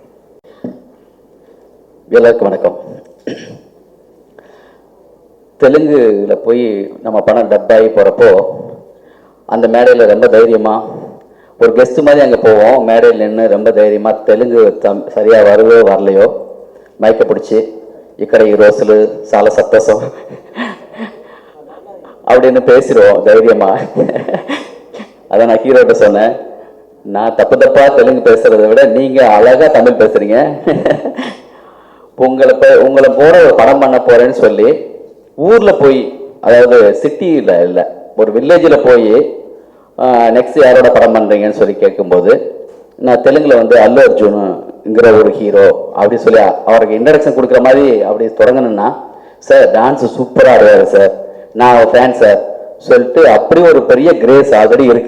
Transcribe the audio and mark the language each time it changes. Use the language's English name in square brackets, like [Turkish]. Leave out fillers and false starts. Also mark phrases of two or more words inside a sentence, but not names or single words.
[Tamil] எல்லாருக்கும் வணக்கம். தெலுங்குல போய் நம்ம படம் டப்பாகி போகிறப்போ அந்த மேடையில் ரொம்ப தைரியமாக ஒரு கெஸ்ட்டு மாதிரி அங்கே போவோம். மேடையில் நின்று ரொம்ப தைரியமாக தெலுங்கு சரியாக வருதோ வரலையோ மைக்க பிடிச்சி [Telugu] ఇక్కడ ఈ రోజులు చాలా సంతోషం [Tamil] அப்படின்னு பேசிடுவோம் தைரியமா. அதான் நான் ஹீரோட்ட சொன்னேன், நான் தப்பா தெலுங்கு பேசுறதை விட நீங்க அழகா தமிழ் பேசுறீங்க, உங்களை போற ஒரு படம் பண்ண போறேன்னு சொல்லி ஊர்ல போய், அதாவது சிட்டியில இல்லை ஒரு வில்லேஜில் போய் நெக்ஸ்ட் யாரோட படம் பண்றீங்கன்னு சொல்லி கேட்கும்போது நான் தெலுங்குல வந்து அல்லு அர்ஜுனுங்கிற ஒரு ஹீரோ அப்படின்னு சொல்லி அவருக்கு இன்ட்ரடக்ஷன் கொடுக்குற மாதிரி அப்படி தொடங்கணும்னா, [English] sir dance [Tamil] சூப்பராக ஆடுவார் சார், நான் ஃபேன் சார் சொல்லிட்டு அப்படி ஒரு பெரிய [English] craze already [Tamil] இருக்கு.